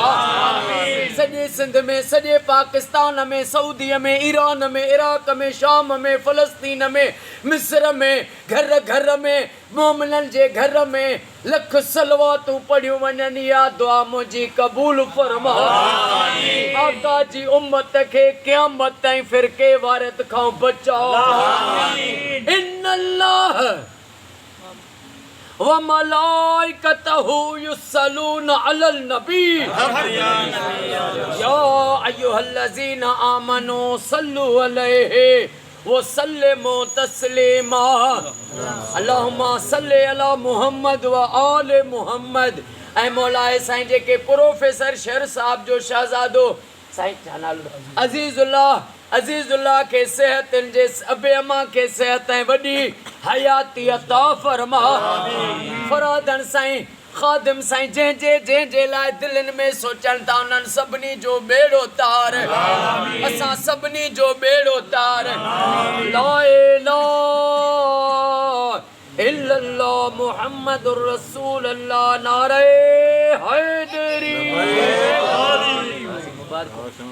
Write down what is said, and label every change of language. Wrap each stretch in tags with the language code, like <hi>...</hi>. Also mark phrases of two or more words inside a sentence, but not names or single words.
<sd>सॼे सिंध में सॼे पाकिस्तान में सऊदीअ में ईरान में इराक में शाम में फ़लस्तीन में मिस्र में घर घर में मोमिननि जे घर में लख सलवातूं पढ़ियूं वञनि या दुआ मुंहिंजी क़बूल फरमा। आका जी उम्मत खे क़यामत ताईं फ़िरके वारियत खां बचाओ।</sd> <ar>إن الله وملائكته يصلون على النبي يا أيها الذين آمنوا صلوا عليه وسلموا تسليما. اللهم صل على محمد وآل محمد.</ar> <sd>ऐं मौलाए साईं जेके प्रोफेसर शहर साहब जो शहज़ादो साईं अज़ीज़ुल्लाह खे सेहत जे अबे अम्मा खे सेहत ऐं वॾी हयाती अता फरमा। फरादन साईं ख़ादिम साईं जंहिंजे लाइ दिलनि में सोचनि था उन्हनि सभिनी जो बेड़ो तार। असां सभिनी जो बेड़ो तार।</sd> <ar>لا إله إلا الله محمد رسول الله</ar> <sd>नारे हैदरी।</sd>